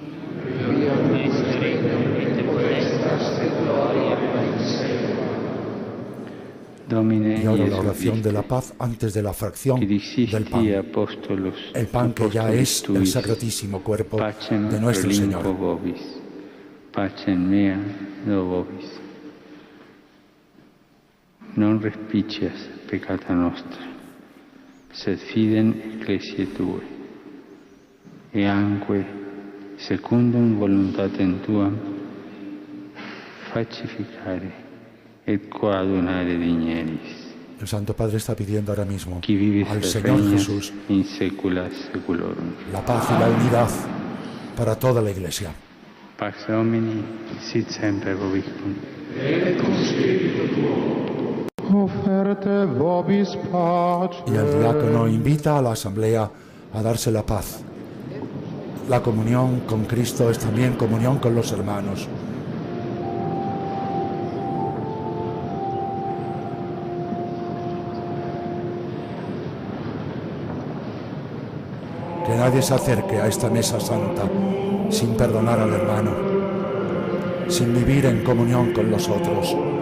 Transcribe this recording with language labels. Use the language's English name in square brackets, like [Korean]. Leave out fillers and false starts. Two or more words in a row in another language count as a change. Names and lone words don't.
[Spanish] Y ahora la oración de la paz antes de la fracción del pan. El pan que ya es el sacratísimo cuerpo de nuestro Señor. [Latin] Pacem mea do vobis. Non respicias peccata nostra, sed fidem ecclesiae tue, e anque secundum voluntatem tuam pacificare et coadunare digneris. [Spanish] El Santo Padre está pidiendo ahora mismo al Señor Jesús la paz y la unidad para toda la Iglesia. [Latin] Pax Domini, sit semper vobiscum. Et cum spiritu tuo. Offerte vobis pacem. [Spanish] Y el diácono invita a la asamblea a darse la paz. La comunión con Cristo es también comunión con los hermanos. Que nadie se acerque a esta mesa santa sin perdonar al hermano, sin vivir en comunión con los otros.